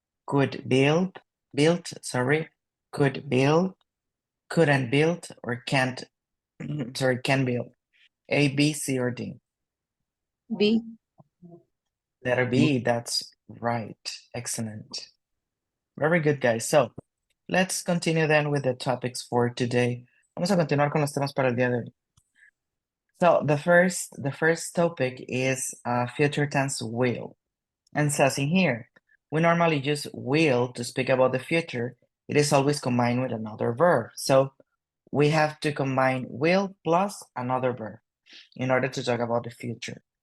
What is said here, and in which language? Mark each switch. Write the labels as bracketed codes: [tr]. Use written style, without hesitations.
[en] Could built, sorry, could build, couldn't build, or can't, sorry, can build. A, B, C, or D? B. Letter B, that's right. Excellent. Very good, guys. So let's continue then with the topics for today. [es] Vamos a continuar con los temas para el día de hoy. [en] So the first topic is future tense will. And says in here, we normally use will to speak about the future. It is always combined with another verb. So we have to combine will plus another verb in order to talk about the future.